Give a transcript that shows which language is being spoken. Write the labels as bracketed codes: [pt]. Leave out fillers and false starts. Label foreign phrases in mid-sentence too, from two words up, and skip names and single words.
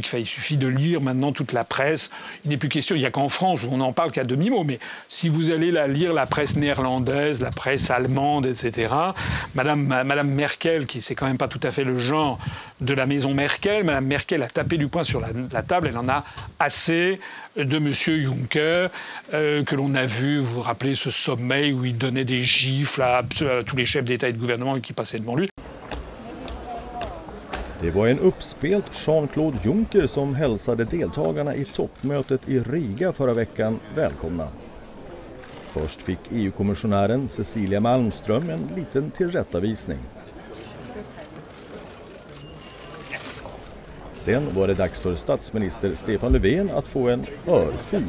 [fr] Enfin, il suffit de lire maintenant toute la presse. Il n'est plus question, il n'y a qu'en France où on n'en parle qu'à demi-mot, mais si vous allez lire la presse néerlandaise, la presse allemande, etc., Madame Merkel, qui c'est quand même pas tout à fait le genre de la maison Merkel, Madame Merkel a tapé du poing sur la table, elle en a assez de M. Juncker, que l'on a vu, vous vous rappelez ce sommet où il donnait des gifles à tous les chefs d'État et de gouvernement qui passaient devant lui. [sv] Det var en uppspelt Jean-Claude Juncker som hälsade deltagarna i toppmötet i Riga förra veckan välkomna. Först fick EU-kommissionären Cecilia Malmström en liten tillrättavisning. Sen var det dags för statsminister Stefan Löfven att få en örfil.